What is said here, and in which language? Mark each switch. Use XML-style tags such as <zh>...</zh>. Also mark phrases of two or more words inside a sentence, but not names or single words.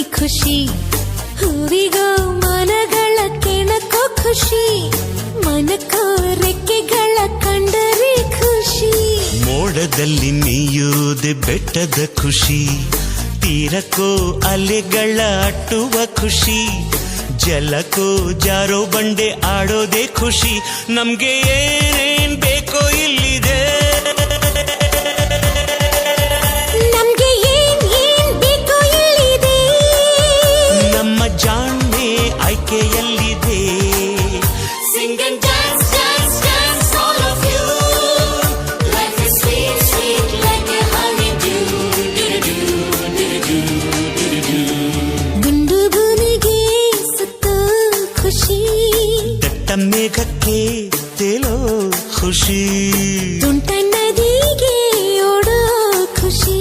<kn>ಖುಷಿ, ಹೂವಿಗೋ ಮನಗಳ ಕೆಣಕೋ ಖುಷಿ, ಮನಕೋ ರೆಕ್ಕೆಗಳ ಕಂಡರೆ ಖುಷಿ. ಮೋಡದಲ್ಲಿ ನೀಯೋದೆ ಬೆಟ್ಟದ ಖುಷಿ, ತೀರಕ್ಕೋ ಅಲೆಗಳ ಅಟ್ಟುವ ಖುಷಿ, ಜಲಕ್ಕೋ ಜಾರೋ ಬಂಡೆ ಆಡೋದೆ ಖುಷಿ. ನಮ್ಗೆ ಏನೇನ್ ಬೇಕೋ ಇಲ್ಲಿದೆ, ನಮ್ಗೆ ಏನ್ ಏನ್ ಬೇಕೋ ಇಲ್ಲಿದೆ. ನಮ್ಮ ಜಾಣ್ಮೆ ಆಯ್ಕೆಯಲ್ಲಿದೆ.</kn> <en>Sing and dance, dance, dance, all of you. Life is sweet, sweet like a honeydew.</en> <kn>ದುಂಡು ಭೂಮಿಗೆ ಸುತ್ತೋ ಖುಷಿ, ದಟ್ಟ ಮೇಘಕ್ಕೆ ತೇಲೋ ಖುಷಿ, ತುಂಟ ನದಿಗೆ ಓಡೋ ಖುಷಿ,</kn>